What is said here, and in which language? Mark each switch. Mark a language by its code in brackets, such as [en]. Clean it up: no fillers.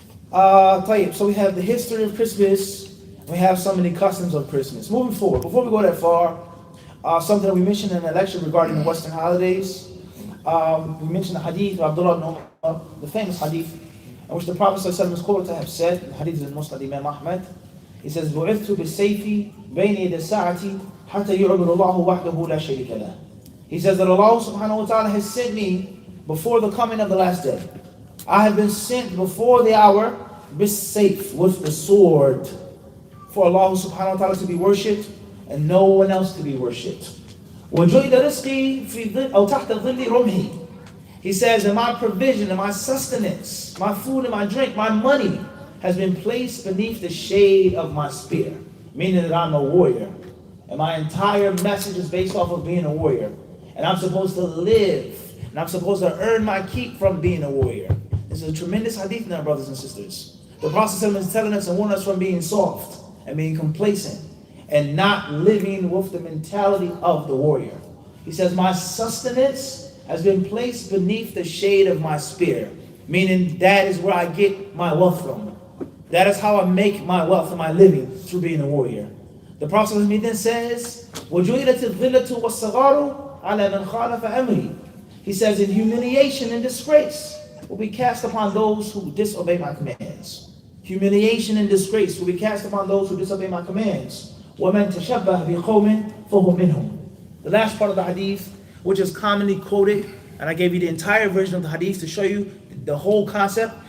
[en] So we have the history of Christmas. We have some of the customs of Christmas. Moving forward, before we go that far, something that we mentioned in the lecture regarding the Western holidays. We mentioned the hadith of Abdullah ibn Umar, the famous hadith, in which the Prophet ﷺ is quoted to have said, the hadith is in Musnad Imam Ahmad. He says, [ar] بُعِثْتُ بِالسَّيْفِ بَيْنِ يَدَ السَّاعَةِ حَتَّى يُعْبُدُ اللَّهُ وَحْدَهُ لَا شَرِيكَ لَهُ. [en] He says that Allah subhanahu wa ta'ala has sent me before the coming of the last day. I have been sent before the hour, bis-sayf, with the sword, for Allah subhanahu wa ta'ala to be worshipped and no one else to be worshipped. [ar] وَجُعِلَ رِزْقِي فِي ظِلِّ أَوْ تَحْتَ ظِلِّ رُمْحِ. [en] He says, and my provision and my sustenance, my food and my drink, my money has been placed beneath the shade of my spear, meaning that I'm a warrior. And my entire message is based off of being a warrior. And I'm supposed to live, and I'm supposed to earn my keep from being a warrior. This is a tremendous hadith now, brothers and sisters. The Prophet is telling us and warning us from being soft and being complacent and not living with the mentality of the warrior. He says, my sustenance has been placed beneath the shade of my spear, meaning that is where I get my wealth from. That is how I make my wealth and my living, through being a warrior. The Prophet then says, [ar] وَجُعِلَتِ الظِّلَّةُ وَالصَّغَارُ عَلَى مَنْ خَالَفَ أَمْرِي. [en] He says, in humiliation and disgrace will be cast upon those who disobey my commands. Humiliation and disgrace will be cast upon those who disobey my commands. [ar] وَمَنْ تَشَبَّهَ بِقَوْمٍ فَهُوَ مِنْهُمْ. [en] The last part of the hadith, which is commonly quoted, and I gave you the entire version of the hadith to show you the whole concept.